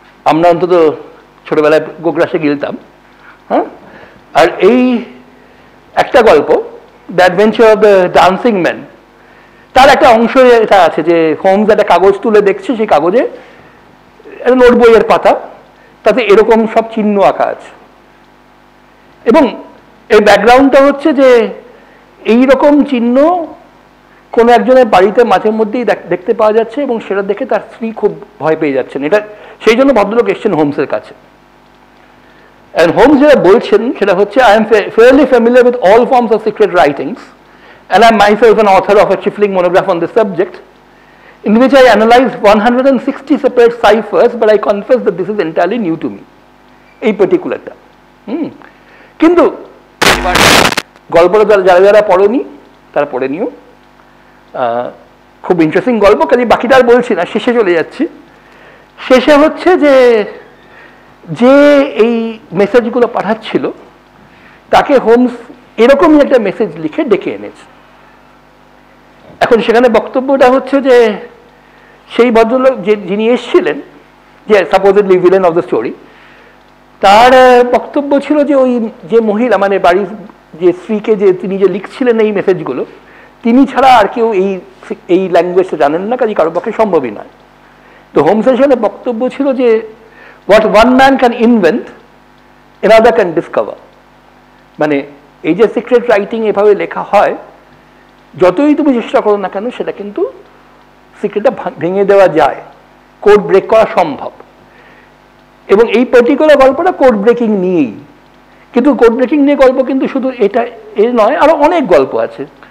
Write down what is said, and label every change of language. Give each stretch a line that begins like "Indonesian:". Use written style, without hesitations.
Bangla: আমরা অন্তত ছোটবেলায় গোগ্রাসে গিলতাম। হ্যাঁ, আর এই একটা গল্প, the adventure of the dancing man, তার একটা অংশ এটা আছে যে হোমস একটা কাগজ তুলে দেখছে, সেই কাগজে একটা নোট বইয়ের পাতা, তাতে এরকম সব চিহ্ন আঁকা আছে। এবং এই ব্যাকগ্রাউন্ডটা হচ্ছে যে এইরকম চিহ্ন কোনো একজনের বাড়িতে মাঝে মধ্যেই দেখতে পাওয়া যাচ্ছে, এবং সেটা দেখে তার স্ত্রী খুব ভয় পেয়ে যাচ্ছেন। এটা সেই জন্য ভদ্রলোক এসছেন হোমসের কাছে।
English: And Holmes
Bangla: যেটা বলছেন সেটা হচ্ছে,
English: I am fairly familiar with all forms of secret writings, and I am myself an author of a trifling monograph on this subject, in which I analyzed 160 separate ciphers, but I confess that this is entirely new to me.
Bangla: এই পার্টিকুলারটা। কিন্তু গল্পটা যারা যারা পড়েনি তারা পড়ে নিও, খুব ইন্টারেস্টিং গল্প। কাজে বাকিটা আর বলছি না, শেষে চলে যাচ্ছি। শেষে হচ্ছে যে এই মেসেজগুলো পাঠাচ্ছিল তাকে হোমস এরকমই একটা মেসেজ লিখে ডেকে এনেছে। এখন সেখানে বক্তব্যটা হচ্ছে যে সেই ভদ্রলোক যিনি এসছিলেন, যে supposedly villain of the story, তার বক্তব্য ছিল যে ওই যে মহিলা, মানে বাড়ির যে স্ত্রীকে তিনি যে লিখছিলেন এই মেসেজগুলো, তিনি ছাড়া আর কেউ এই ল্যাঙ্গুয়েজটা জানেন না, কাজে কারোর পক্ষে সম্ভবই নয়। তো হোমসের সেখানে বক্তব্য ছিল যে
English: what one man can invent, another can discover.
Bangla: মানে এই যে সিক্রেট রাইটিং এভাবে লেখা হয়, যতই তুমি চেষ্টা করো না কেন সেটা কিন্তু সিক্রেটটা ভেঙে দেওয়া যায়, কোড ব্রেক করা সম্ভব। এবং এই পার্টিকুলার গল্পটা কোড ব্রেকিং নিয়েই, কিন্তু কোড ব্রেকিং নিয়ে গল্প কিন্তু শুধু এটা নয়, আরো অনেক গল্প আছে।